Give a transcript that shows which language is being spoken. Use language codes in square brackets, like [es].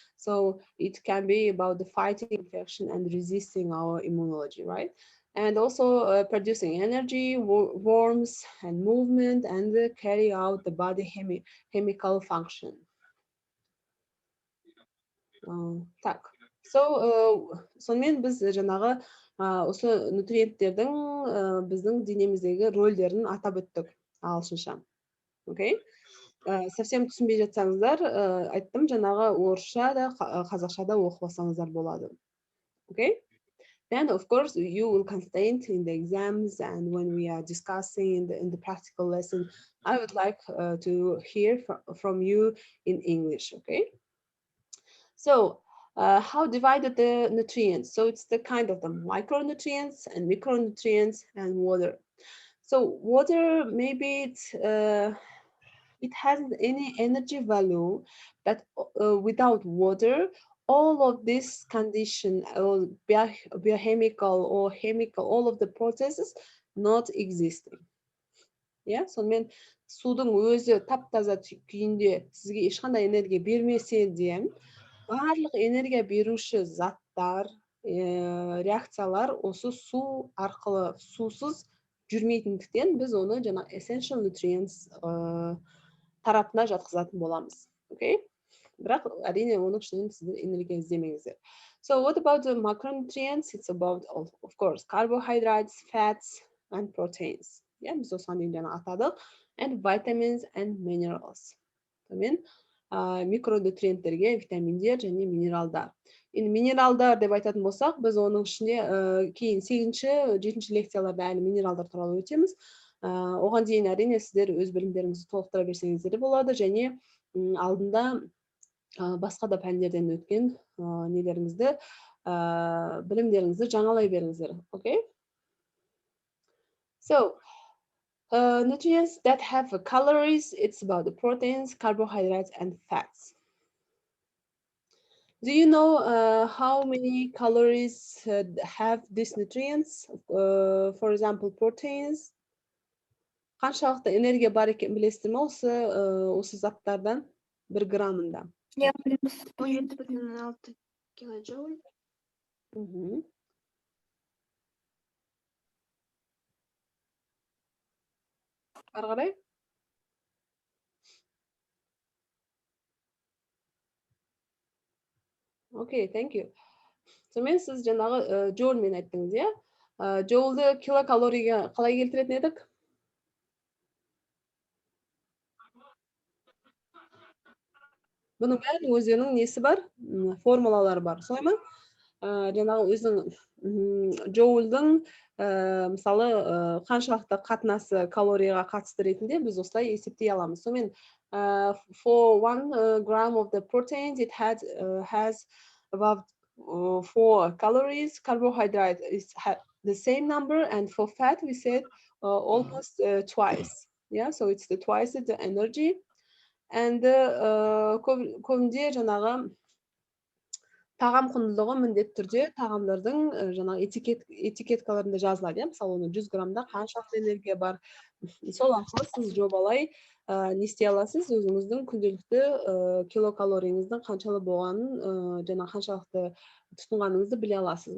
[en] So it can be about the fighting infection and resisting our immunology, right? And also producing energy, warmth and movement, and carry out the body chemical function. [kk] Так, сонымен біз жаңағы осы нутриенттердің біздің денеміздегі рөлдерін атап өттік ағылшынша. Окей? Совсем түсінбей жатсаңыздар, айттым, жаңағы орысша да қазақша да оқып алсаңыздар болады. [en] Okay? Then of course you will concentrate in the exams, and when we are discussing in the practical lesson, I would like to hear from you in English. Okay? So how divided the nutrients? So it's the kind of the micronutrients and micronutrients and water. So water, maybe it hasn't any energy value, but without water, all of this condition, or biochemical or chemical, all of the processes not existing. [kk] Yeah, сонымен судың өзі тап-таза күйінде сізге ешқандай энергия бермесе де, барлық энергия беруші заттар, реакциялар осы су арқылы, сусыз жүрмейтіндіктен біз оны жаңа essential nutrients тарапына жатқызатын боламыз. [en] Okay? [kk] Бірақ әрине оның ішінен сіздер энергия іздемеңіздер. [en] So what about the macronutrients? It's about, of course, carbohydrates, fats, and proteins. [kk] Yeah, біз осыған дейін жаңа атадық. [en] And vitamins and minerals. [kk] Сонымен микронутриенттерге витаминдер және минералдар. Енді минералдар деп айтатын болсақ, біз оның ішіне кейін 8-ші, 7-ші лекцияларда әлі минералдар туралы өтеміз. Оған дейін әрине сіздер өз білімдеріңізді толықтыра берсеңіздер де болады, және алдында басқа да пәндерден өткен нелеріңізді, білімдеріңізді жаңалай беріңіздер. [en] Okay? So, nutrients that have calories, it's about the proteins, carbohydrates, and fats. Do you know how many calories have these nutrients? For example, proteins. [kk] Қаншалықты энергия бар екенін білесіздер ме осы заттардан 1 граммында? Я білеміз. 17,6 килоджоуль. Ары қарай? [en] Okay, thank you. [kk] Сонымен сіз жаңағы джоульмен айттыңыз, иә? Джоульды килокалорийға қалай келтіретін едік? Бұның бәрінің өздерінің несі бар? Формулалары бар, солай ма? Жаңағы өзінің джоульдің мысалы қаншалықты қатынасы калорияға қатысты ретінде біз осылай есептей аламыз. [en] Сонымен for 1 gram of the proteins it has about 4 calories. Carbohydrate is the same number, and for fat we said almost twice. Yeah, so it's the twice the energy. [kk] And көбінде жаңағы тағам құндылығы міндетті түрде тағамдардың жаңағы этикеткаларында жазылады, иә? Мысалы, оны 100 граммда қаншалықты энергия бар. Сол арқылы сіз жобалай не істей аласыз, өзіңіздің күнделікті килокалорияңыздың қаншалы болғанын, жаңа қаншалықты тұтынғаныңызды біле аласыз.